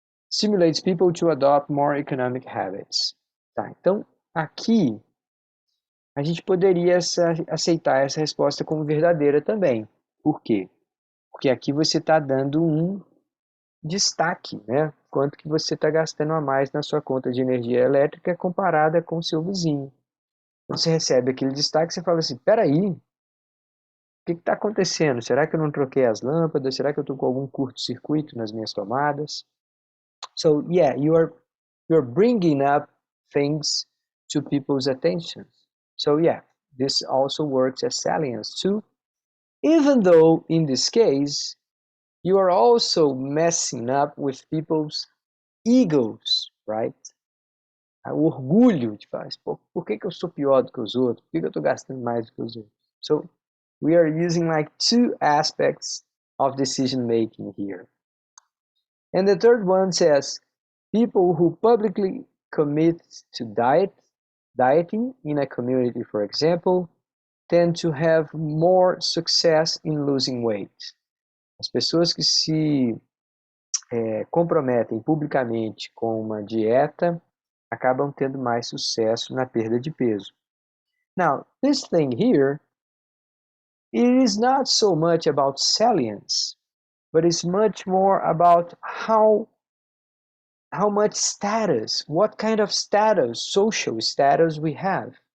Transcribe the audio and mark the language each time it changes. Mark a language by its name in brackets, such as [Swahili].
[English] Stimulates people to adopt more economic habits. [Portuguese] Tá, então aqui a gente poderia aceitar essa resposta como verdadeira também. Por quê? Porque aqui você está dando um destaque, né? Quanto que você está gastando a mais na sua conta de energia elétrica comparada com o seu vizinho. Quando você recebe aquele destaque, você fala assim, peraí, o que está acontecendo? Será que eu não troquei as lâmpadas? Será que eu estou com algum curto-circuito nas minhas tomadas? [English] So yeah, you're bringing up things to people's attention. So yeah, this also works as salience too, even though in this case, you are also messing up with people's egos, right? [Portuguese] O orgulho de falar, por que eu sou pior do que os outros? Por que eu estou gastando mais do que os outros? [English] So we are using like two aspects of decision making here. And the third one says, people who publicly commit to dieting in a community, for example, tend to have more success in losing weight. [Portuguese] As pessoas que se comprometem publicamente com uma dieta acabam tendo mais sucesso na perda de peso. [English] Now, this thing here, it is not so much about salience, but it's much more about how much status, what kind of status, social status we have.